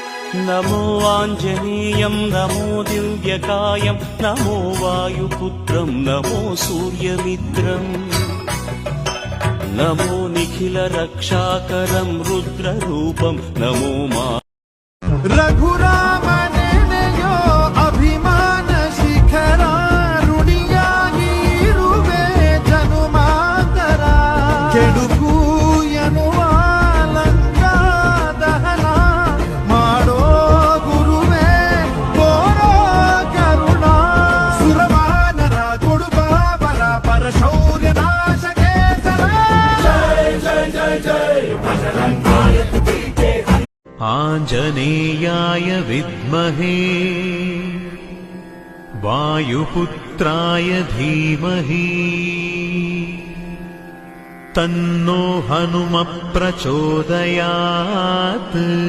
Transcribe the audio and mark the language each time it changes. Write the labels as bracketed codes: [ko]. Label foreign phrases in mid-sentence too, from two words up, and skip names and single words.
[sa] नमो आञ्जनेयं नमो दिव्यकायं नमो वायुपुत्रं नमो सूर्यमित्रम् नमो निखिलरक्षाकरं रुद्ररूपं नमो मा [kn] ರಘುರಾಮನೆನೆಯೋ ಅಭಿಮಾನ ಶಿಖರ ಋಣಿಯಾಗಿರುವೆ ಜನುಮಾತರ ಕೆಡುಕು ಎನ್ನುವ ಲಂಕ ದಹನ ಮಾಡೋ ಗುರುವೇ ಕೋರೋ ಕರುಣ ಸುರವಾನರ ಕೊಡುಬಾಬರ ಪರಶೌರ್ಯ ನಾಶಕೆ ಜಯ ಜಯ ಜಯ ಜಯ ಬಜರಂಗಾಯ [sa] आञ्जनेयाय विद्महे वायुपुत्राय धीमहि तन्नो हनुमः प्रचोदयात्।